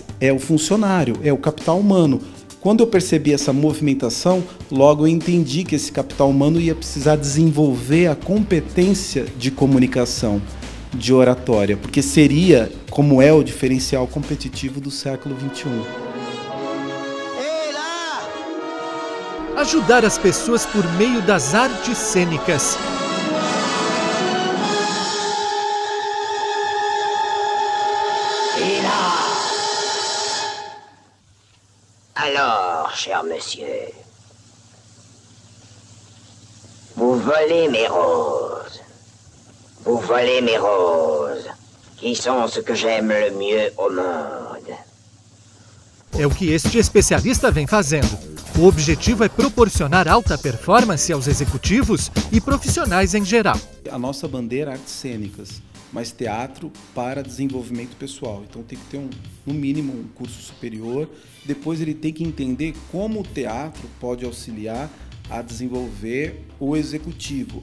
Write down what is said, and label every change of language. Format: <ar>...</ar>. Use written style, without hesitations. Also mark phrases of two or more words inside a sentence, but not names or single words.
<pt>É o funcionário, é o capital humano. Quando eu percebi essa movimentação, logo eu entendi que esse capital humano ia precisar desenvolver a competência de comunicação, de oratória, porque seria, como é o diferencial competitivo do século XXI. Ajudar as pessoas por meio das artes cênicas.</pt> <fr>Alors, cher monsieur, vous volez mes roses. Vous volez mes roses, qui sont ce que j'aime le mieux au monde.</fr> <pt>É o que este especialista vem fazendo. O objetivo é proporcionar alta performance aos executivos e profissionais em geral. A nossa bandeira é artes cênicas, mas teatro para desenvolvimento pessoal. Então tem que ter no mínimo um curso superior. Depois ele tem que entender como o teatro pode auxiliar a desenvolver o executivo.</pt>